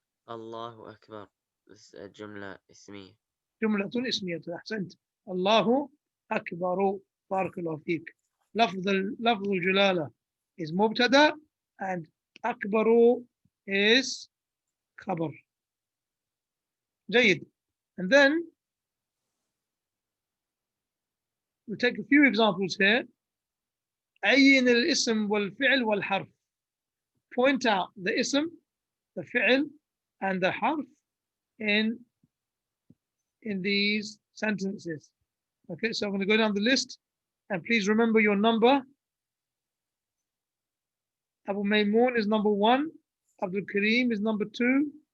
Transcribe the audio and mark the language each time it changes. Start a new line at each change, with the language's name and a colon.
Arabic: الله أكبر. جملة اسمية. جملة اسمية. أحسنت. الله أكبر. بارك الله فيك.
English: لفظ الجلالة is مبتدأ and أكبر is خبر.
Arabic: جيد.
English: And then we take a few examples here.
Arabic: عين الاسم والفعل والحرف.
English: Point out the اسم, the فعل, and the حرف in these sentences. Okay, so I'm going to go down the list, and please remember your number. Abu Maymoon is number 1. Abdul Kareem is number 2.